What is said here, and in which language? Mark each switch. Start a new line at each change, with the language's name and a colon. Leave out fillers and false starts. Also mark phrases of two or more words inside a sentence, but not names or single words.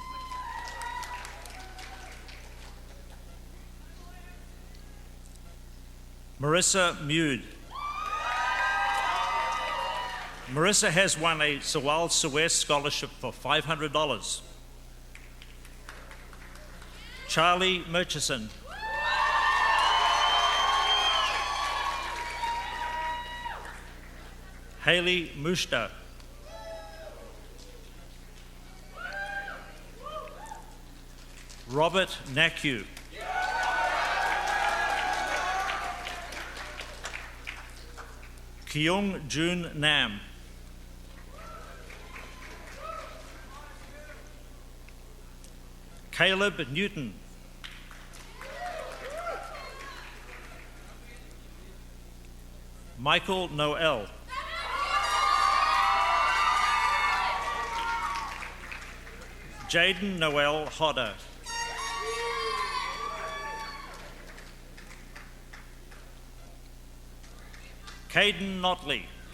English: Marissa Mude. Marissa has won a Sewell Suez Scholarship for $500. Charlie Murchison. Haley Mushta. Robert Naku. Kyung Jun Nam. Caleb Newton. Michael Noel. Jaden Noel Hodder. Caden Notley.